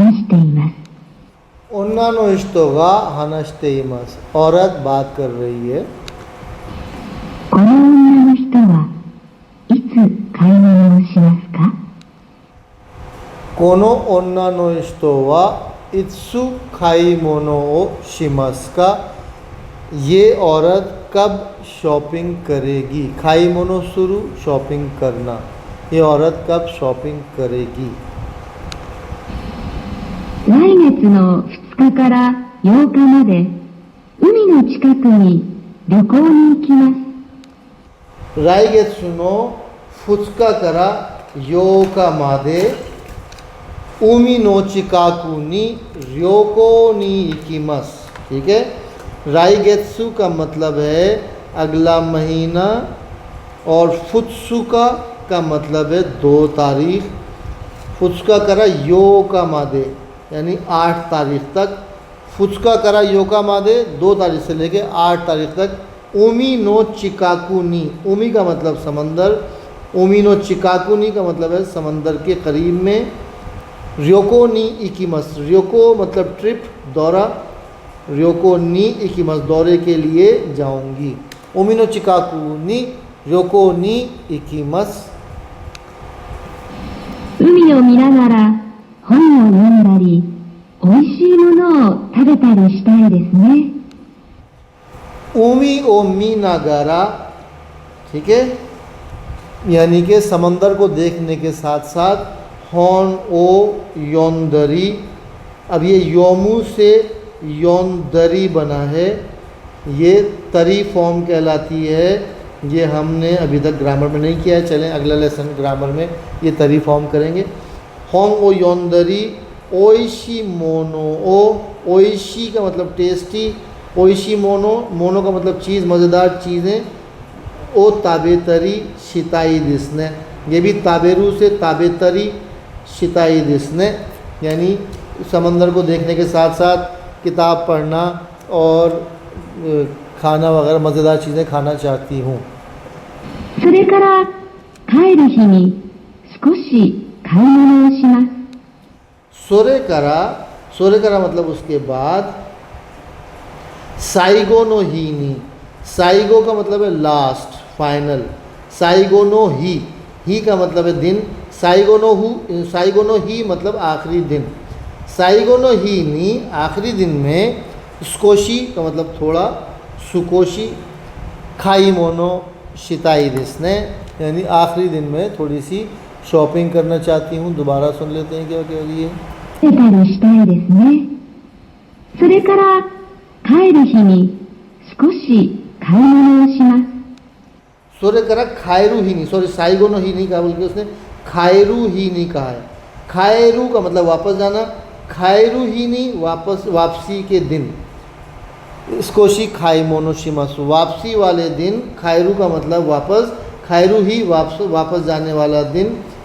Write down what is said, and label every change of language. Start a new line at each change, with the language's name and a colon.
Japanese: उन्ना नो हिस्टोगा हनस्ते इमस,
Hindi: औरत बात कर रही है।
Japanese: この女の人はいつ買い物をしますか? कोनो ओन्ना नो हिस्टोवा इत्सु खाई मोनो ओ शिमस्का,
Hindi: ये औरत कब शॉपिंग करेगी। खाई मोनो शुरू, शॉपिंग करना, ये औरत कब शॉपिंग करेगी।
Japanese: 来月の2日から8日まで海の近くに旅行に行きます。来月の2日から8日まで海の近くに旅行に行きます।
Hindi: ठीक है, राइगेत्सु का मतलब है अगला महीना और फुत्सुका का मतलब है 2 तारीख। फुत्सुका करा यो का मादे यानी 8 तारीख तक। फुत्सुका करा यो का मादे 2 तारीख से लेके 8 तारीख तक। उमी नो चिकाकुनी, उमी का मतलब समंदर, उमी नो चिकाकुनी का मतलब है समंदर के करीब में।
Japanese: रियोको नी इकिमस,
Hindi: रियोको मतलब ट्रिप, दौरा, रियोको नी इकिमस दौरे के लिए जाऊंगी।
Japanese: उमी नो चिकाकुनी रियोको नी इकिमस। 海を見ながら本を読んだり、美味しいものを食べたりしたいですね。
Hindi: उमी ओ मी नागारा, ठीक है, यानी कि समंदर को देखने के साथ साथ हॉन ओ योंदरी। अब ये योमू से योंदरी बना है, ये तरी फॉर्म कहलाती है। ये हमने अभी तक ग्रामर में नहीं किया है, चलें अगला लेसन ग्रामर में ये तरी फॉर्म करेंगे। हॉन ओ योंदरी ओइशी मोनो, ओ ओइशी का मतलब टेस्टी, ओइशी मोनो, मोनो का मतलब चीज़, मज़ेदार चीज़ें।
Japanese: ओ ताबेतरी शिताई दिसने,
Hindi: ये भी ताबेरू से ताबेतरी शिताई दिसने, यानी समंदर को देखने के साथ साथ किताब पढ़ना और खाना वगैरह मज़ेदार चीज़ें खाना चाहती हूँ।
Japanese: それから帰る日に少し買い物をします。
Hindi: सोरे करा, सोरे करा मतलब उसके बाद। साइगो नो ही नी, साइगो का मतलब है लास्ट, फाइनल। साइगो नो ही का मतलब है दिन। साइगो नो हु, साइगो नो ही मतलब आखिरी दिन। साइगो नो ही नी आखिरी दिन में। स्कोशी का मतलब थोड़ा, सुकोशी।
Japanese: खाई मोनो शिताई दिसने,
Hindi: यानी आखिरी दिन में थोड़ी सी शॉपिंग करना चाहती हूँ। दोबारा सुन लेते हैं क्या कह रही है।
Japanese: 食べたりしたいですね。それから帰る日に少し買い物をします。
Hindi: सोरे करा खायरू ही नहीं, सॉरी साइगो नो ही नहीं कहा बल्कि उसने खायरू ही नहीं कहा है। खायरू का मतलब वापस जाना, खायरू ही नहीं वापस, वापसी के दिन।
Japanese: स्कोशी खाई मोनोशिमासु,
Hindi: वापसी वाले दिन। खायरू का मतलब वापस, खायरू ही वापस जाने वाला दिन।